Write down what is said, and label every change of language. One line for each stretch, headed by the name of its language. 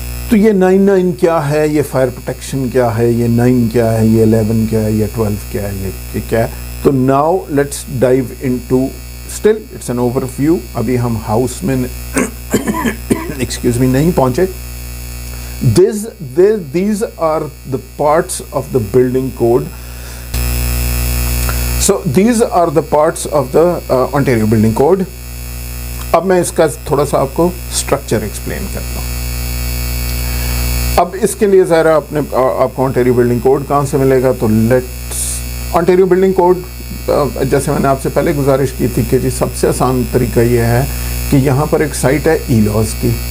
Urdu: تو یہ 99 کیا ہے, یہ فائر پروٹیکشن کیا ہے, یہ 9 کیا ہے, یہ 11 کیا ہے, یہ 12 کیا ہے, یہ کیا ہے.
English: تو now let's dive into still it's an overview.
Urdu: ابھی ہم ہاؤس میں
English: excuse me
Urdu: نہیں پہنچے.
English: These are the parts of the building code. So these are the parts of the Ontario Building Code.
Urdu: اب میں اس کا تھوڑا سا آپ کو اسٹرکچر ایکسپلین کرتا ہوں. اب اس کے لیے ظاہر آپ کو آنٹیریو بلڈنگ کوڈ کہاں سے ملے گا. تو لیٹس آنٹیریو بلڈنگ کوڈ جیسے میں نے آپ سے پہلے گزارش کی تھی کہ جی سب سے آسان طریقہ یہ ہے کہ یہاں پر ایک سائٹ ہے ای لاز کی.